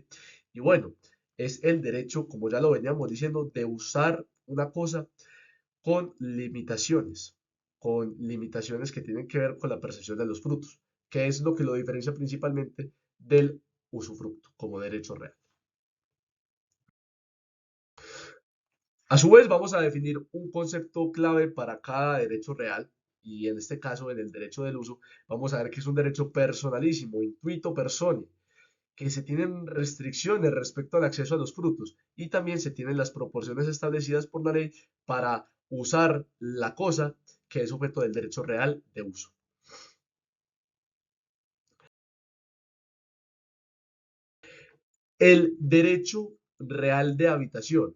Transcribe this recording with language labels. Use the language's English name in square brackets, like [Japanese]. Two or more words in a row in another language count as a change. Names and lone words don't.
[Spanish] Y bueno, es el derecho, como ya lo veníamos diciendo, de usar una cosa con limitaciones que tienen que ver con la percepción de los frutos, que es lo que lo diferencia principalmente del usufructo como derecho real. A su vez, vamos a definir un concepto clave para cada derecho real y en este caso, en el derecho del uso, vamos a ver que es un derecho personalísimo, [Latin] intuito personae, [Spanish] que se tienen restricciones respecto al acceso a los frutos y también se tienen las proporciones establecidas por la ley para usar la cosa que es objeto del derecho real de uso. El derecho real de habitación.